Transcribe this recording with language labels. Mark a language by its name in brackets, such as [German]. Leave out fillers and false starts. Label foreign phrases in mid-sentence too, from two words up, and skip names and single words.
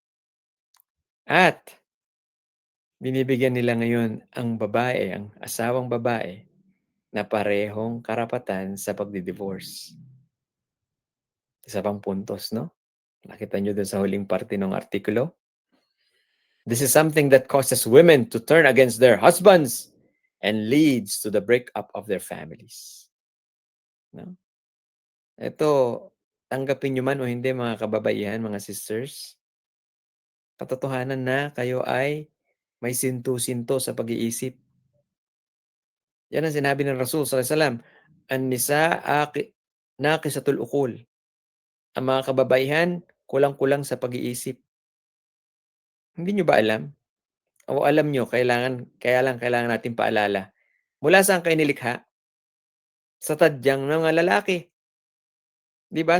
[Filipino] At binibigyan nila ngayon ang babae, ang asawang babae na parehong karapatan sa pagdi-divorce. Isa pang puntos, 'no? Nakita niyo dun sa huling parte ng artikulo? [English] This is something that causes women to turn against their husbands and leads to the breakup of their families, [Filipino] 'no? Ito, tanggapin niyo man o hindi mga kababaihan, mga sisters, katotohanan na kayo ay may sintu-sinto sa pag-iisip. Yan ang sinabi ng Rasul [Arabic] صلى الله عليه وسلم, "النساء ناقصات العقول." [Filipino] Ang mga kababaihan kulang-kulang sa pag-iisip. Hindi niyo ba alam? O alam niyo kaya lang kailangan nating paalala. Mula saan kayo nilikha? Sa tadyang ng mga lalaki, 'di ba?